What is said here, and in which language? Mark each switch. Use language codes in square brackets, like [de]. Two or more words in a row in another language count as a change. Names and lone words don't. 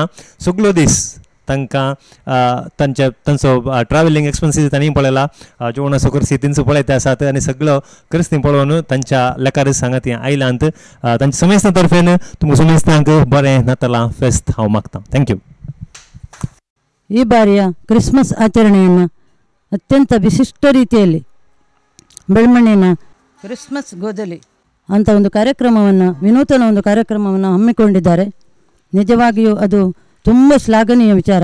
[kok] सगळो दीस तांकां तांचो [en] travelling expenses [kok] तांणी पळयला, जेवणा सकरसी तिंचो पळयते आसात आनी सगळो क्रिस्ती पळोवन तांच्या लेकार सांगात ती आयलांत. तांच्या समेस्तां तर्फेन तुमकां समेस्तांक बरें नातालां फेस्त हांव मागतां. [en] thank you. [kn] ಈ ಬಾರಿಯ ಕ್ರಿಸ್ಮಸ್ ಆಚರಣೆಯನ್ನು ಅತ್ಯಂತ ವಿಶಿಷ್ಟ ರೀತಿಯಲ್ಲಿ ಬೆಳ್ಮಣ್ಣಿನ ಕ್ರಿಸ್ಮಸ್ ಗೋದಲಿ ಅಂತ ಒಂದು ಕಾರ್ಯಕ್ರಮವನ್ನು, ವಿನೂತನ ಒಂದು ಕಾರ್ಯಕ್ರಮವನ್ನು ಹಮ್ಮಿಕೊಂಡಿದ್ದಾರೆ. ನಿಜವಾಗಿಯೂ ಅದು ತುಂಬ ಶ್ಲಾಘನೀಯ ವಿಚಾರ.